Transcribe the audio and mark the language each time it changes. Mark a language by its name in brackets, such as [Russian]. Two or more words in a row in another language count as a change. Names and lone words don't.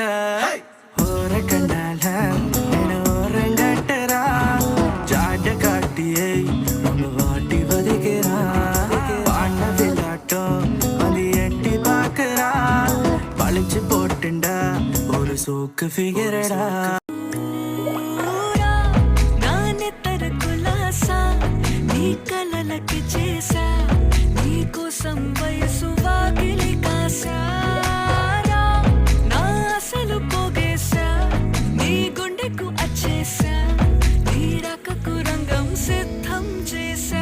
[Tamil] ஓர கண்ணால என்ன ஓரங்கட்டுறா ஜாட காட்டியை நம்ம வாட்டி வதைக்கிறா. பாண்ட விளையாட்டம் அது எட்டி பார்க்கறா. பழிச்சு போட்டுண்டா ஒரு சோக்கு ஃபிகரடா. [Telugu] నానే తరకులాసా నీ కలలకి చేసా నీ కోసం వయసు వాకిలి కాసారా. నా అసలు పోగేసా నీ గుండెకు అచ్చేసా నీ రాకకు రంగం సిద్ధం చేసా.